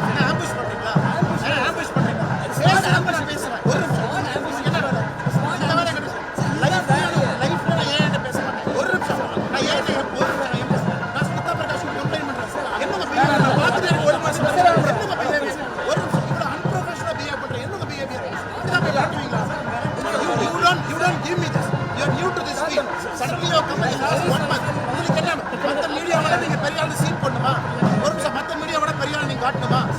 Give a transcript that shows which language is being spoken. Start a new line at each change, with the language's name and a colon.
Tamil: என்ன ஆம்பிஷ் பண்றீங்களா? ஆம்பிஷ் பண்றீங்களா? பேசுறேன். ஒரு நிமிஷம். என்ன வேலை? இந்த வேலை என்ன? லைஃப்ல நான் ஏன் பேச மாட்டேன். ஒரு நிமிஷம். நான் ஏன் நான் சுத்தா பிரகாஷ் கம்ப்ளைன்ட் பண்றேன். என்னங்க பிஹேவியர் நான் பார்த்துட்டே இருக்கேன். ஒரு மாசம் என்னங்க பிஹேவியர்? ஒரு நிமிஷம். இவ்வளவு அன்ப்ரொஃபஷனல் பிஹேவ் பண்றேன். என்னங்க பிஹேவியர்? இதான் போய் காட்டுவீங்களா?
English: You don't give me this. You are new to this field. Suddenly you come and last 1 month.
Tamil: மற்ற மீடியாவோட நீங்க பெரிய ஆளு சீன் பண்ணுமா? ஒரு நிமிஷம் மற்ற மீடியாவோட பெரிய ஆளு நீங்க காட்டணுமா?